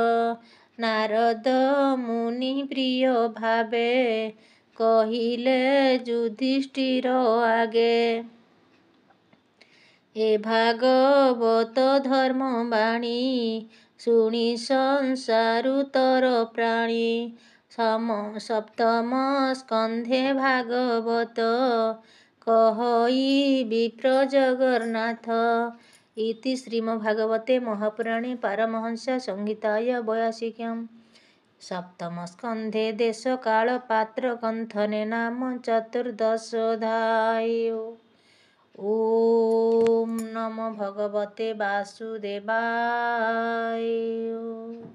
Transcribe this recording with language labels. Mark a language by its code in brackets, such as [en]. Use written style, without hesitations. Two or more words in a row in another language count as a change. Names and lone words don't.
[or] ନାରଦ ମୁନି ପ୍ରିୟ ଭାବେ, କହିଲେ ଯୁଧିଷ୍ଠିର ଆଗେ। ଏ ଭାଗବତ ଧର୍ମ ବାଣୀ, ଶୁଣି ସଂସାରୁ ତର ପ୍ରାଣୀ। ସପ୍ତମ ସ୍କନ୍ଧେ ଭାଗବତ, କହଇ ବିପ୍ର ଜଗନ୍ନାଥ। [sa] इति श्रीमद्भागवते महापुराणे पारमहंस्या संहितायां 82 सप्तमस्कन्धे देशकालपात्रगुंथने नाम 14 ॐ नमो भगवते वासुदेवाय।